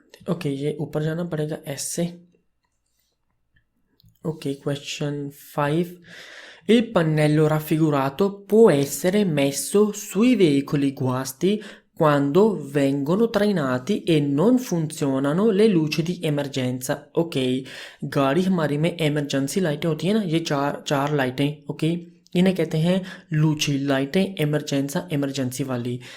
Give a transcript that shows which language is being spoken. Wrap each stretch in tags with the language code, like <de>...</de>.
<hi>Okay ये ऊपर जाना पड़ेगा ऐसे।</hi> <en>Ok, question 5.</en> <it>Il pannello raffigurato può essere messo sui veicoli guasti quando vengono trainati e non funzionano le luci di emergenza।</it> <hi>Okay गाड़ी हमारी में एमरजेंसी लाइटें होती हैं ना, ये चार लाइटें, ओके इन्हें कहते हैं लूची लाइटें, एमरजेंसी वाली।</hi>